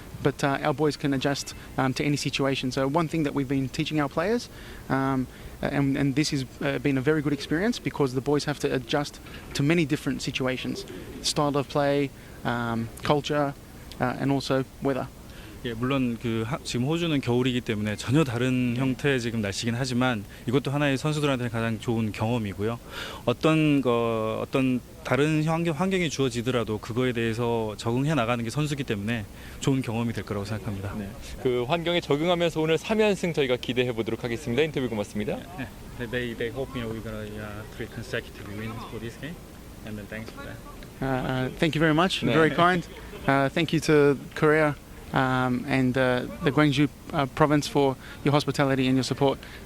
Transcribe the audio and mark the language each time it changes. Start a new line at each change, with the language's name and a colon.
English: But our boys can adjust to any situation. So one thing that we've been teaching our players, and this has been a very good experience because the boys have to adjust to many different situations, style of play, culture, and also weather.
Korean: 예, 물론 지금 호주는 겨울이기 때문에 전혀 다른 형태의 지금 날씨긴 하지만 이것도 하나의 선수들한테는 가장 좋은 경험이고요. 어떤 다른 환경이 주어지더라도 그거에 대해서 적응해 나가는 게 선수기 때문에 좋은 경험이 될 거라고 생각합니다. 네. 그 환경에 적응하면서 오늘 3연승 저희가 기대해 보도록 하겠습니다. 인터뷰 고맙습니다. 네.
English: They hope we're gonna 3 consecutive wins for this game, and then thanks for that. Thank you very much.
Korean: 네.
English: Very kind. Thank you to Korea and the Gwangju province for your hospitality and your support.